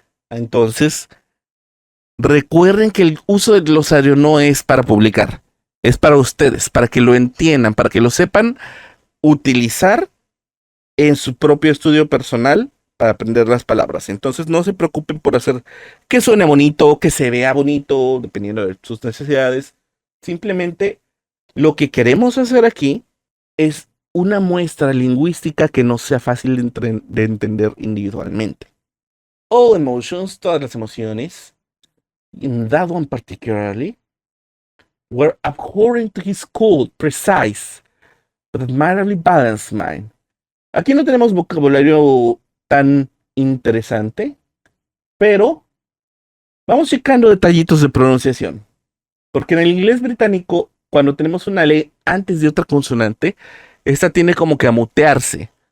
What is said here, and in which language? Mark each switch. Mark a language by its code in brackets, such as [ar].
[es] Entonces, recuerden que el uso del glosario no es para publicar, es para ustedes, para que lo entiendan, para que lo sepan utilizar en su propio estudio personal para aprender las palabras. Entonces, no se preocupen por hacer que suene bonito, que se vea bonito, dependiendo de sus necesidades. Simplemente lo que queremos hacer aquí es una muestra lingüística que nos sea fácil de entender individualmente. [en] All emotions, [es] todas las emociones, [en] in that one particularly, were abhorrent to his cold, precise, but admirably balanced mind. [es] Aquí no tenemos vocabulario tan interesante, pero vamos checando detallitos de pronunciación. Porque en el inglés británico, cuando tenemos una ley antes de otra consonante, esta tiene como que a mutearse.